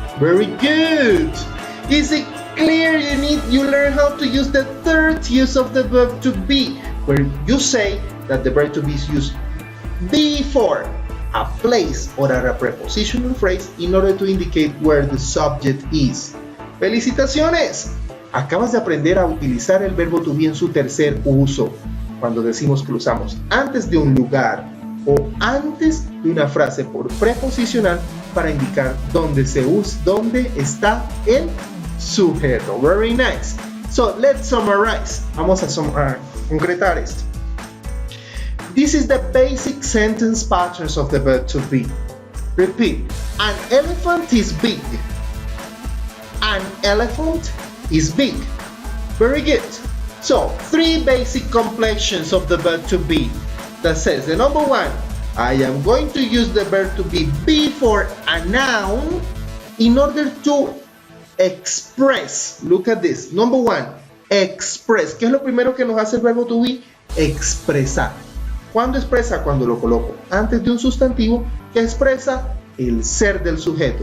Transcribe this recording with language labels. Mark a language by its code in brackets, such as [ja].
[en] Very good. Is it clear? You learn how to use the third use of the verb to be, where you say that the verb to be is used before a place or a prepositional phrase in order to indicate where the subject is. [es] ¡Felicitaciones! Acabas de aprender a utilizar el verbo to be en su tercer uso, cuando decimos que lo usamos antes de un lugar o antes de una frase por preposicional para indicar dónde está el sujeto. [en] Very nice. So let's summarize. [es] Vamos a concretar esto. [en] This is the basic sentence patterns of the verb to be. Repeat. An elephant is big. An elephant is big. Very good. So, 3 basic complexions of the verb to be. That says, the number 1, I am going to use the verb to be before a noun in order to express. Look at this. Number 1, express. [es] ¿Qué es lo primero que nos hace el verbo to be? Expresar. ¿Cuándo expresa? Cuando lo coloco antes de un sustantivo que expresa el ser del sujeto.